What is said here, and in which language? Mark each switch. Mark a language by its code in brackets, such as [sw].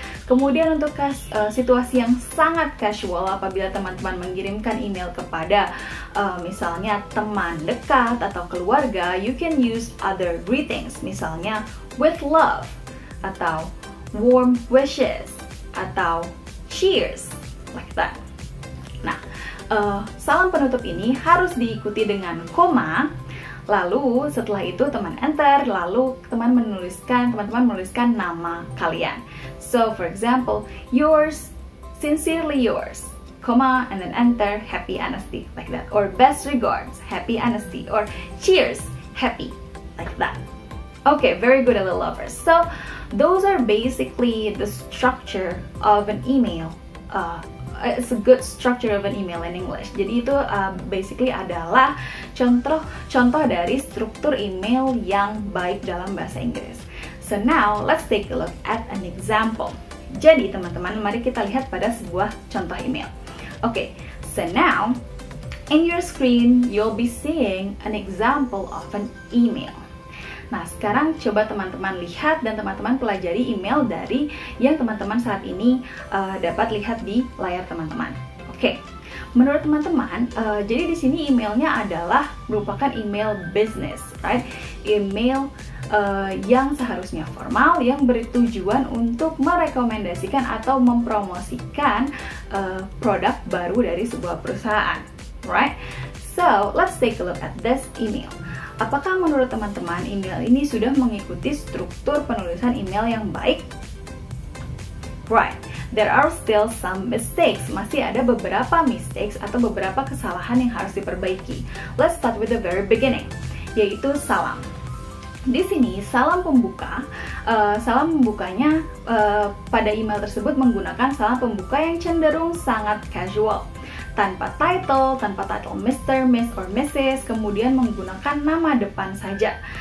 [id] Kemudian untuk situasi yang sangat casual, apabila teman-teman mengirimkan email kepada misalnya teman dekat atau keluarga, [en] you can use other greetings, [id] misalnya [en] with love, [id] atau [en] warm wishes, [id] atau [en] cheers, like that. [id] Nah, salam penutup ini harus diikuti dengan koma. Lalu setelah itu teman enter, lalu teman-teman menuliskan nama kalian. [en] So for example, yours, sincerely yours, comma, and then enter, happy honesty, like that. Or best regards, happy honesty, or cheers, happy, like that. Okay, very good, little lovers. So those are basically the structure of an email. It's a good structure of an email in English. [id] Jadi itu basically adalah contoh dari struktur email yang baik dalam bahasa Inggris. [en] So now let's take a look at an example. [id] Jadi teman-teman, mari kita lihat pada sebuah contoh email. [en] Okay, so now in your screen you'll be seeing an example of an email. [id] Nah, sekarang coba teman-teman lihat dan teman-teman pelajari email dari yang teman-teman saat ini dapat lihat di layar teman-teman. Oke, menurut teman-teman, jadi di sini emailnya adalah merupakan email business, right? Email yang seharusnya formal, yang bertujuan untuk merekomendasikan atau mempromosikan produk baru dari sebuah perusahaan, right? [en] So, let's take a look at this email. [id] Apakah menurut teman-teman email ini sudah mengikuti struktur penulisan email yang baik? [en] Right, there are still some mistakes. [id] Masih ada beberapa mistakes atau beberapa kesalahan yang harus diperbaiki. [en] Let's start with the very beginning, [id] yaitu salam. Di sini salam pembuka, salam pembukanya pada email tersebut menggunakan salam pembuka yang cenderung sangat casual. tanpa title Mr., Miss, or Mrs., kemudian menggunakan nama depan saja.